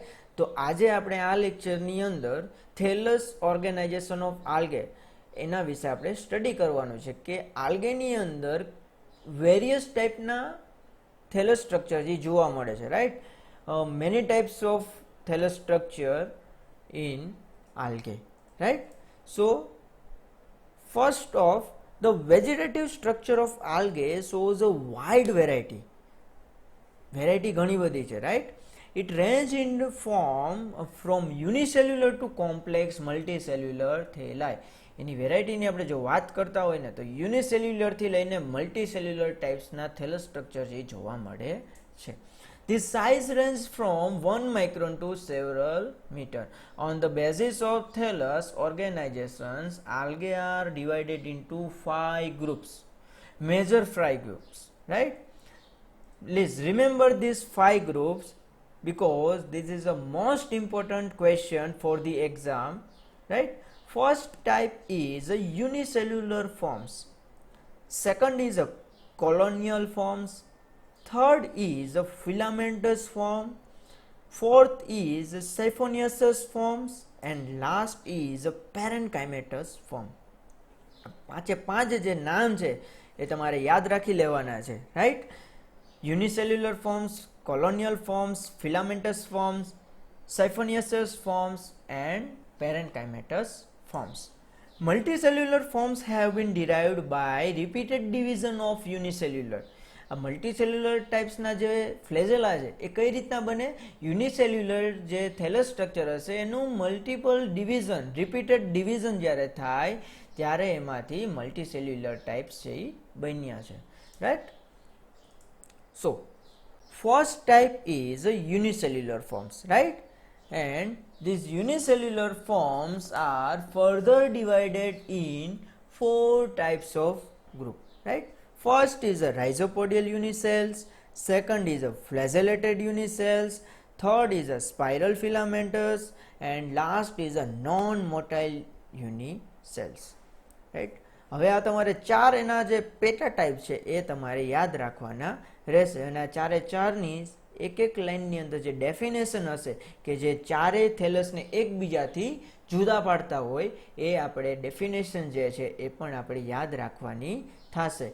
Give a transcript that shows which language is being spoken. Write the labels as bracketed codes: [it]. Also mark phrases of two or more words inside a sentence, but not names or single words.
[gu] તો આજે આપણે આ લેક્ચરની અંદર [en] thallus organization of algae [gu] એના વિશે આપણે સ્ટડી કરવાનું છે કે આલ્ગેની અંદર વેરિયસ ટાઈપના [en] thallus structure [gu] જે જોવા મળે છે રાઈટ. [en] many types of thallus structure in algae right. So first of the vegetative structure of algae shows a wide variety [gu] ઘણી બધી છે [en] right. It range in the form from unicellular to complex multicellular thalli. [gu] એની વેરાયટીની આપણે જો વાત કરતા હોય ને તો યુનિસેલ્યુલરથી લઈને મલ્ટીસેલ્યુલર ટાઈપ્સના [en] thallus structure [gu] જે જોવા મળે છે. [en] This size range from 1 micron to several meter. On the basis of thallus organizations, algae are divided into 5 groups, major 5 groups, right? Please remember these 5 groups because this is the most important question for the exam, right? First type is a unicellular forms. Second is a colonial forms. Third is a filamentous form. Fourth is a siphoneous forms. And last is a parenchymatous form. [gu] પાંચે પાંચ જે નામ છે એ તમારે યાદ રાખી લેવાના છે રાઈટ. [en] unicellular forms, colonial forms, filamentous forms, siphoneous forms and parenchymatous forms. Multicellular forms have been derived by repeated division of unicellular. [gu] આ મલ્ટીસેલ્યુલર ટાઈપ્સના જે ફ્લેઝેલા છે એ કઈ રીતના બને યુનિસેલ્યુલર જે [en] thallus structure [gu] હશે એનું [en] multiple division repeated division [gu] જ્યારે થાય ત્યારે એમાંથી મલ્ટીસેલ્યુલર ટાઈપ્સ છે એ બન્યા છે રાઈટ. [en] So first type is unicellular forms, right? And these unicellular forms are further divided in 4 types of group, right? First is a rhizopodial unicells, second is a flagellated unicells, third is a spiral filamentous and last is a non-motile unicells, right? [gu] હવે આ તમારે ચાર એના જે પેટા ટાઈપ છે એ તમારે યાદ રાખવાના રહેશે અને આ ચારે ચારની એક એક લાઇનની અંદર જે ડેફિનેશન હશે કે જે ચારેય થેલસને એકબીજાથી જુદા પાડતા હોય એ આપણે ડેફિનેશન જે છે એ પણ આપણે યાદ રાખવાની થશે.